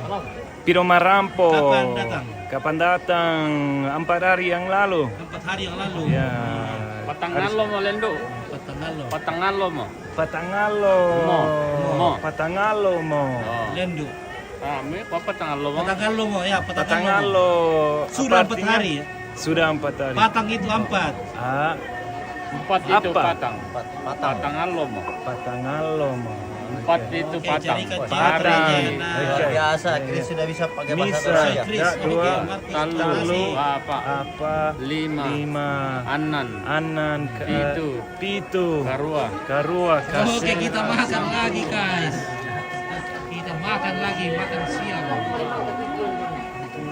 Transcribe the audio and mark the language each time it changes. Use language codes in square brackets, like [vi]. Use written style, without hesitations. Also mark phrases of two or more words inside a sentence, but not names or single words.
[sda] Piro Marampo. [id] Kapan datang? Kapan datang? 4 hari yang lalu. 4 hari yang lalu. Ya. [sda] Patangalo mo lendo. Patangalo. Patangalo mo. Patangalo. Mo. Patangalo mo. Lendu. Me pa patangalo mo. Patangalo mo, ya, Patangalo. Patangalo. [id] Sudah Apa 4 artinya? hari. Sudah 4 hari. Patang itu 4. Ah, Empat itu Apa? patang. Patang. [sda] Patangalo mo. Patangalo mo. [id] Empat itu Oke, patang. jadi kan Patang. Nah, Luar biasa, Chris sudah bisa pakai bahasa Bisa. Toraja. Chris, Ya, oke, dua. Markus, Talo. terima kasih. Apa? Apa? Lima. 5. [sda] Anan. Anan. Pitu. Pitu. Karua. Karua. [id] Oke, kita makan lagi guys. Kita makan lagi, makan siang.